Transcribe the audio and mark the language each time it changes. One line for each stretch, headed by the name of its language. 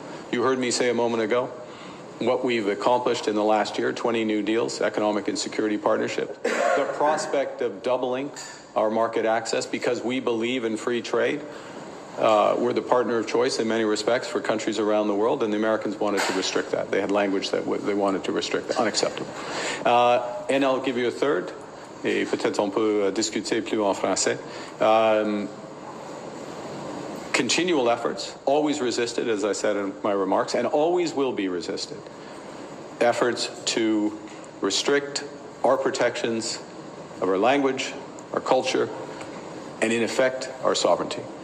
English: You heard me say a moment ago what we've accomplished in the last year, 20 new deals, economic and security partnership. The prospect of doubling our market access because we believe in free trade. We're the partner of choice in many respects for countries around the world, and the Americans wanted to restrict that. They had language that they wanted to restrict, unacceptable. And I'll give you a third,
French: et peut-être on peut discuter plus en français.
English: Continual efforts, always resisted, as I said in my remarks, and always will be resisted. Efforts to restrict our protections of our language, our culture, and in effect, our sovereignty.